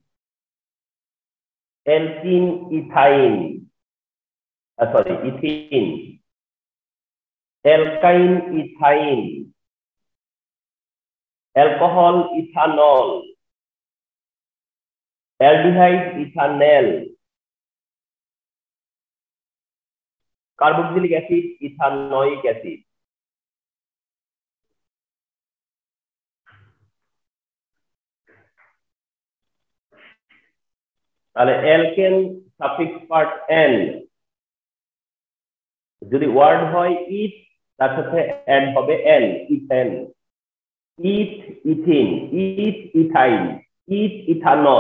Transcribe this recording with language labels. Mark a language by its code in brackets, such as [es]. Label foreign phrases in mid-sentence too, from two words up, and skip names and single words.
[en] alkene ethine, ethene, alkyne ethine, alcohol ethanol, aldehyde ethanol, carboxylic acid ethanoic acid. [bn] তাহলে [en] alkane suffix part en, [bn] যদি ওয়ার্ড হয় ইথ তার সাথে অ্যাড হবে [en] en, ethane, eth ethene, eth ethyne, eth ethanol.